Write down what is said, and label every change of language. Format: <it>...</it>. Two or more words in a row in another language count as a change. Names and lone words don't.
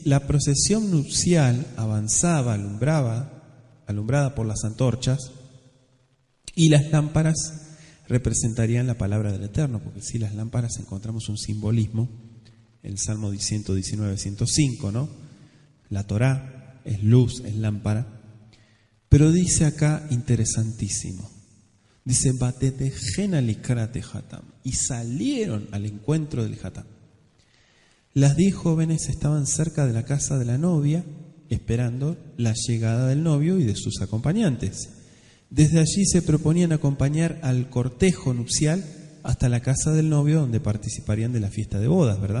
<es>La procesión nupcial avanzaba, alumbrada por las antorchas, y las lámparas representarían la palabra del Eterno, porque si las lámparas encontramos un simbolismo, el Salmo 119, 105, ¿no? La Torá es luz, es lámpara, pero dice acá interesantísimo. Dice,</es> <he>batetejena likrate hatam,</he> <es>y salieron al encuentro del hatam. Las 10 jóvenes estaban cerca de la casa de la novia, esperando la llegada del novio y de sus acompañantes. Desde allí se proponían acompañar al cortejo nupcial hasta la casa del novio, donde participarían de la fiesta de bodas, ¿verdad?</es>